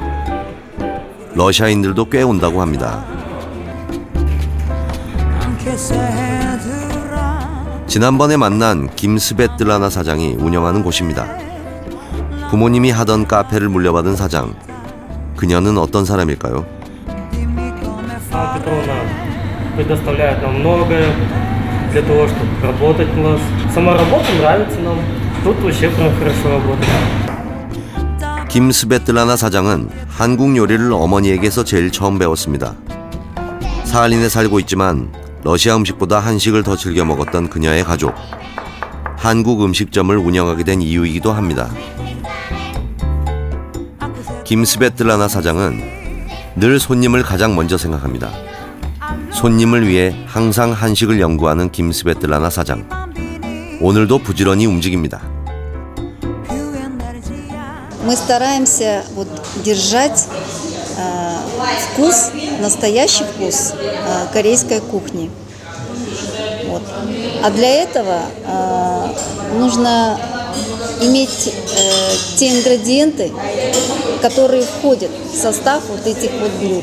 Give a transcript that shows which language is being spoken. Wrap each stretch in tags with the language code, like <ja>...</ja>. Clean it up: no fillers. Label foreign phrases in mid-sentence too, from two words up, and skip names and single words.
<ko>러시아인들도 꽤 온다고 합니다. 지난번에 만난 김스베틀라나 사장이 운영하는 곳입니다. 부모님이 하던 카페를 물려받은 사장. 그녀는 어떤 사람일까요?</ko> <ru>предоставляет нам многое для того, чтобы работать у нас. Сама работа нравится нам. Тут вообще прям хорошо работать.</ru> <ko>김스베틀라나 사장은 한국 요리를 어머니에게서 제일 처음 배웠습니다. 사할린에 살고 있지만 러시아 음식보다 한식을 더 즐겨 먹었던 그녀의 가족. 한국 음식점을 운영하게 된 이유이기도 합니다. 김스베틀라나 사장은 늘 손님을 가장 먼저 생각합니다. 손님을 위해 항상 한식을 연구하는 김스베틀라나 사장. 오늘도 부지런히 움직입니다.</ko> <ru>Мы стараемся держать вкус, настоящий вкус корейской кухни. А для этого нужно иметь те ингредиенты, которые входят в состав вот этих блюд.</ru>